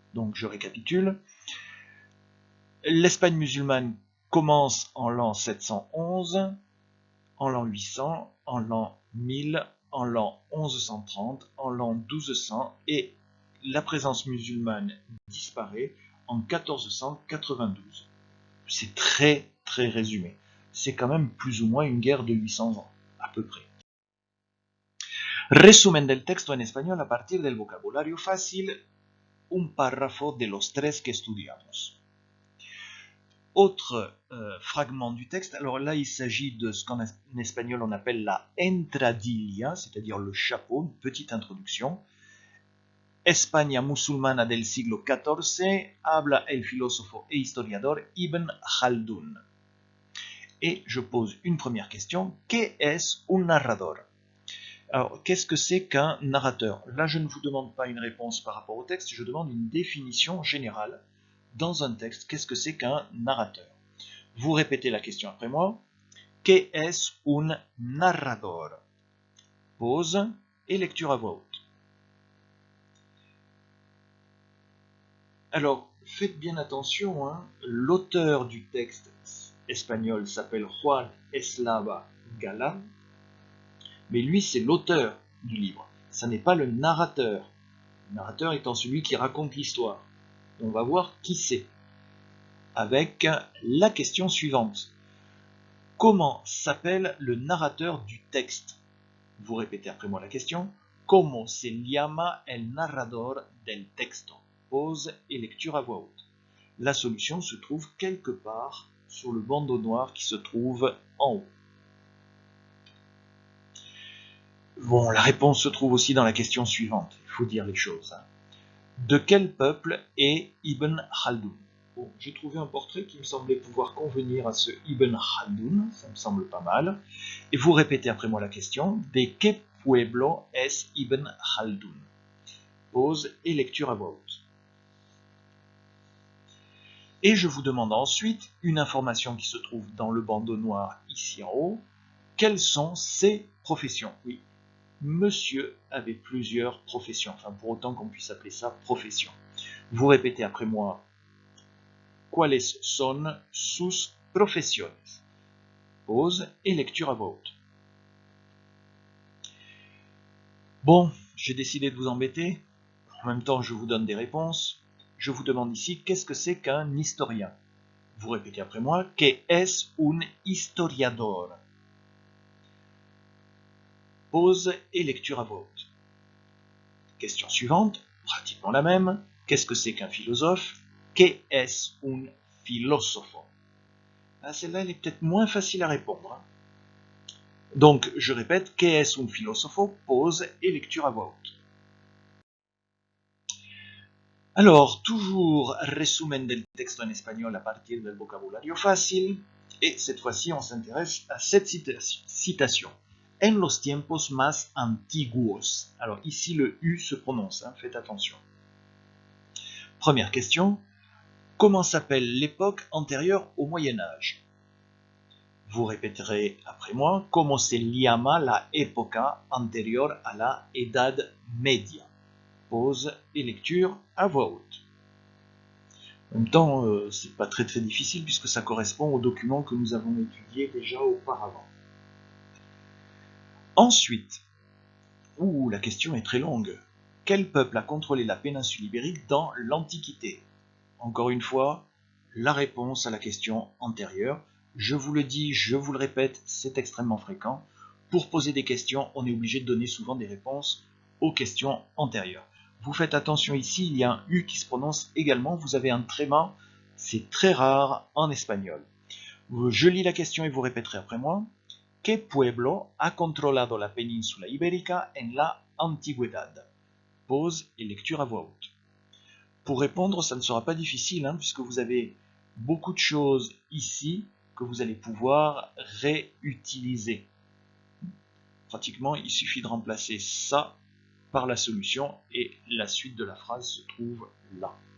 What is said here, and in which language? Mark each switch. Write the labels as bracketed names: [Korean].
[French] Donc, je récapitule. L'Espagne musulmane commence en l'an 711, en l'an 800, en l'an 1000, en l'an 1130, en l'an 1200, et la présence musulmane disparaît en 1492. C'est très très résumé. C'est quand même plus ou moins une guerre de 800 ans, à peu près. [Spanish] Resumen del texto en español a partir del vocabulario fácil, un párrafo de los tres que estudiamos. [French] Autre fragment du texte, alors là il s'agit de ce qu'en espagnol on appelle la entradilla, c'est-à-dire le chapeau, une petite introduction. [Spanish] España musulmana del siglo XIV, habla el filósofo e historiador Ibn Khaldun. [French] Et je pose une première question, [Spanish] ¿qué es un narrador? [French] Alors, qu'est-ce que c'est qu'un narrateur? Là, je ne vous demande pas une réponse par rapport au texte, je demande une définition générale. Dans un texte, qu'est-ce que c'est qu'un narrateur? Vous répétez la question après moi. [Spanish] ¿Qué es un narrador? [French] Pause et lecture à voix haute. Alors, faites bien attention, hein, l'auteur du texte espagnol s'appelle Juan Eslava Galán, mais lui, c'est l'auteur du livre. Ça n'est pas le narrateur. Le narrateur étant celui qui raconte l'histoire. On va voir qui c'est. Avec la question suivante. Comment s'appelle le narrateur du texte? Vous répétez après moi la question. [Spanish] ¿Cómo se llama el narrador del texto? [French] Pause et lecture à voix haute. La solution se trouve quelque part sur le bandeau noir qui se trouve en haut. Bon, la réponse se trouve aussi dans la question suivante. Il faut dire les choses. De quel peuple est Ibn Khaldun? Bon, j'ai trouvé un portrait qui me semblait pouvoir convenir à ce Ibn Khaldun, ça me semble pas mal. Et vous répétez après moi la question. [Spanish] De quel pueblo es Ibn Khaldun? [French] Pause et lecture à voix haute. Et je vous demande ensuite une information qui se trouve dans le bandeau noir ici en haut. Quelles sont ses professions? Oui, monsieur avait plusieurs professions, enfin pour autant qu'on puisse appeler ça profession. Vous répétez après moi. [Spanish] ¿Cuáles son sus profesiones? [French] Pause et lecture à voix haute. Bon, j'ai décidé de vous embêter. En même temps, je vous donne des réponses. Je vous demande ici, qu'est-ce que c'est qu'un historien? Vous répétez après moi, [Spanish] ¿qué es un historiador? [French] Pause et lecture à voix haute. Question suivante, pratiquement la même. Qu'est-ce que c'est qu'un philosophe? [Spanish] ¿Qué es un filósofo? [French] Ah, celle-là, elle est peut-être moins facile à répondre. Donc, je répète, [Spanish] ¿qué es un filósofo? [French] Pause et lecture à voix haute. Alors, toujours [Spanish] resumen del texto en [French] espagnol [Spanish] a partir del vocabulario fácil. [French] Et cette fois-ci, on s'intéresse à cette citation. [Spanish] En los tiempos más antiguos. [French] Alors, ici, le U se prononce, hein, faites attention. Première question. Comment s'appelle l'époque antérieure au Moyen-Âge? Vous répéterez après moi. [Spanish] ¿Cómo se llama la época anterior a la Edad Media? [French] Pause et lecture à voix haute. En même temps, c'est pas très difficile puisque ça correspond au document que nous avons étudié déjà auparavant. Ensuite, la question est très longue. Quel peuple a contrôlé la péninsule ibérique dans l'Antiquité? Encore une fois, la réponse à la question antérieure. Je vous le dis, je vous le répète, c'est extrêmement fréquent. Pour poser des questions, on est obligé de donner souvent des réponses aux questions antérieures. Vous faites attention ici, il y a un U qui se prononce également, vous avez un tréma, c'est très rare en espagnol. Je lis la question et vous répéterez après moi. [Spanish] ¿Qué pueblo ha controlado la península ibérica en la antigüedad? [French] Pause et lecture à voix haute. Pour répondre, ça ne sera pas difficile, puisque vous avez beaucoup de choses ici que vous allez pouvoir réutiliser. Pratiquement, il suffit de remplacer ça par la solution et la suite de la phrase se trouve là.